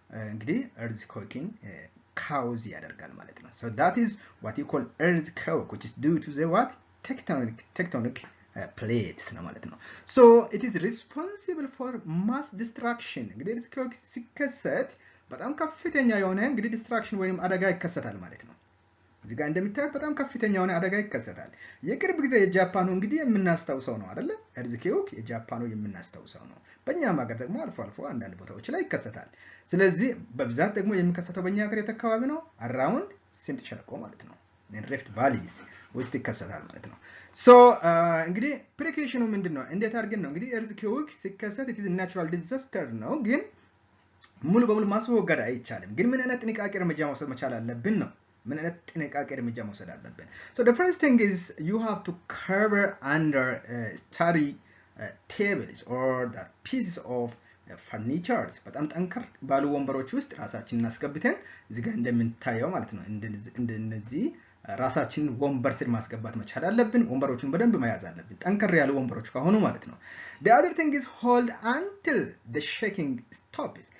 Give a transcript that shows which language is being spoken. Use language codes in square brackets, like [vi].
[am] እንግዲህ earthquake cause ያደርጋል ማለት ነው። [en] So that is what you call earthquake, which is due to the what? Tectonic plates [am] ነው ማለት ነው። [en] So it is responsible for mass destruction. [am] እንግዲህ earthquake ሲከሰት በጣም ከፍተኛ የሆነ እንግዲህ ዲስትራክሽን ወይም አደጋ ይከሰታል ማለት ነው። እዚህ ጋር እንደምታዩት በጣም ከፍተኛ የሆነ አደጋ ይከሰታል። የቅርብ ጊዜ የጃፓኑ እንግዲህ የምናስተውሰው ነው አይደለ? earthquake የጃፓኑ የምናስተውሰው ነው። በእኛም ሀገር ደግሞ አልፎ አልፎ አንዳንድ ቦታዎች ላይ ይከሰታል። ስለዚህ በብዛት ደግሞ የሚከሰተው በእኛ ሀገር የት አካባቢ ነው? አራውንድ ስምጥ ሸለቆ ማለት ነው። ሪፍት ቫሊስ ውስጥ ይከሰታል ማለት ነው። ሶ እንግዲህ ፕሪኮሽኑ ምንድነው? እንዴት አድርገን ነው እንግዲህ earthquake ሲከሰት [en] it is natural disaster [am] ነው፣ ግን ሙሉ በሙሉ ማስወገድ አይቻልም። ግን ምን አይነት ጥንቃቄ እርምጃ መውሰድ መቻል አለብን ነው። ምን አይነት ጥንቃቄ እርምጃ መውሰድ አለብን? [en] So the first thing is you have to cover under study tables or the pieces of furnitures. [am] በጣም ጠንከር ባሉ ወንበሮች ውስጥ ራሳችንን አስገብተን እዚህ ጋር እንደምንታየው ማለት ነው እንደነዚህ ራሳችንን ወንበር ስር ማስገባት መቻል አለብን። ወንበሮቹን በደንብ መያዝ አለብን፣ ጠንከር ያሉ ወንበሮች ከሆኑ ማለት ነው። [en] The other thing is hold until the shaking stops.